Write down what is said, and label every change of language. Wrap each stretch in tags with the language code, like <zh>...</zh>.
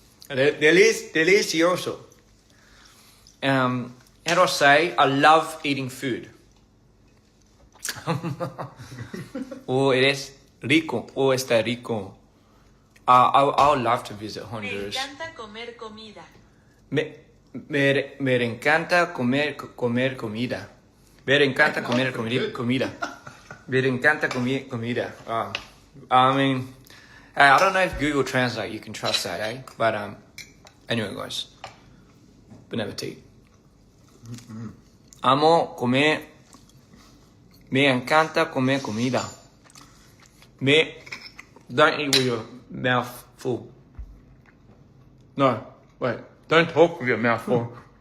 <en>Delicioso. How do I say I love eating food?</en> <es>O eres rico. O está rico.</es> <en>I would love to visit Honduras.</en> <es>Me encanta comer comida. Me encanta comer comida. Me encanta comer comida. Me encanta comer comida.</es> <en>I mean, I don't know if Google Translate you can trust that, eh? But anyway, guys. Bon appetit.</en> <es>Amo comer. Me encanta comer comida.</es> <en>Don't eat with your mouth full. No, wait. Don't talk with your mouth full.</en>